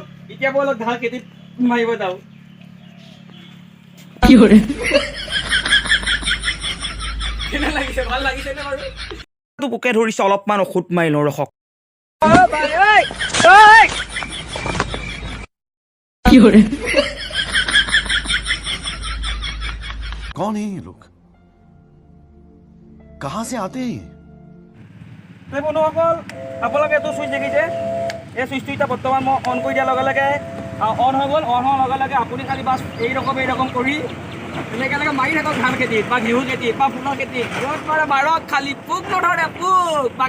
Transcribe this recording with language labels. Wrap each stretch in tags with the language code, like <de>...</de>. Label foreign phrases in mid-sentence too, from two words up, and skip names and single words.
<as>এতিয়া মই অলপ ধান খেতিত মাৰিব যাওঁ। কেনে লাগিছে? ভাল লাগিছে নে বাৰু? পোকে ধৰিছে, অলপমান ঔষধ মাৰি লওঁ ৰখক।</as> <hi>कौन है ये लोग? कहां से आते हैं?</hi> <as>বন্ধুসকল, আপোনালোকে এইটো চুইচ দেখিছে? এই চুইচটো এতিয়া বৰ্তমান মই অন কৰি দিয়াৰ লগে লগে অন হৈ গ'ল। অন হোৱাৰ লগে লগে আপুনি খালি বাছ এইৰকম কৰি এনেকৈ মাৰি থাকক ধান খেতিত, বা ঘেঁহু খেতিত, বা ফুলৰ খেতিত। য'ত মাৰে মাৰক, খালি পোক নধৰে, পোক।</as>